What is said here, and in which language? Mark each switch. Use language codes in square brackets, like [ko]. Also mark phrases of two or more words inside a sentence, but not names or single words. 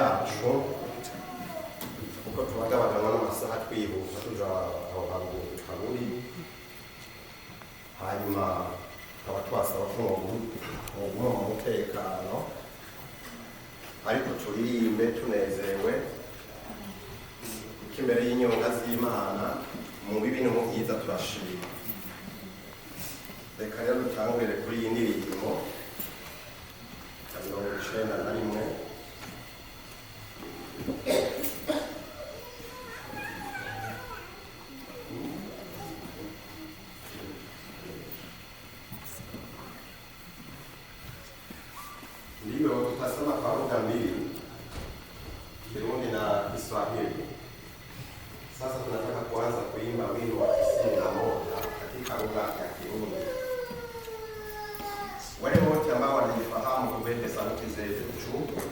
[rn] yacu kuko tubagabagana n'amasaha twihuta tuja aho hantu haburi hanyuma tukaba twasaba ko mwoguma mu mutekano ariko turirimbe tunezerewe kuko imbere y'inyonga z'Imana mu bibi no mu byiza turashima. Reka rero dutangurire kuri iyi ndirimbo ya 91. [sw] Ndiyo tutasema kwa lugha mbili, Kirundi na Kiswahili. Sasa tunataka kuanza kuimba wimbo wa 91 katika lugha ya Kirundi. Wale wote ambao wanajifahamu kubete sauti zetu juu.